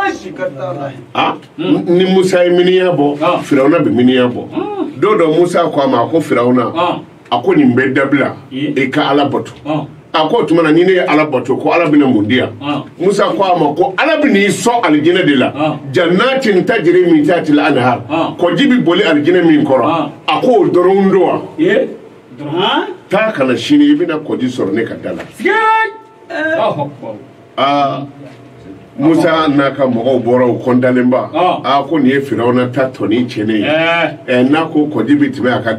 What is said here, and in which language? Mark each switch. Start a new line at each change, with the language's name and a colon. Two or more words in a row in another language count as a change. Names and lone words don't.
Bambara: ni musa ye miniya bɔ firawuna bɛ miniya bɔ don dɔ musa ko a ma ko firawuna a ko nin bɛ dabila i ka ala bato a ko tuma na ni ne ye ala bato ko ala bɛna mun di yan musa ko a ma ko ala bɛ n'i sɔn alijinɛ de la
Arabic: جنات تجري من تحتها الأنهار
Bambara: kɔji bɛ boli alijinɛ min kɔrɔ a ko o dɔrɔn don wa taa kana sini i bɛna kɔji sɔrɔ ne ka da la musa n'a ka mɔgɔw bɔra o kɔntalenba ko nin ye firawuna ta tɔni tiɲɛnen ye n'a ko kɔji bɛ tɛmɛ a ka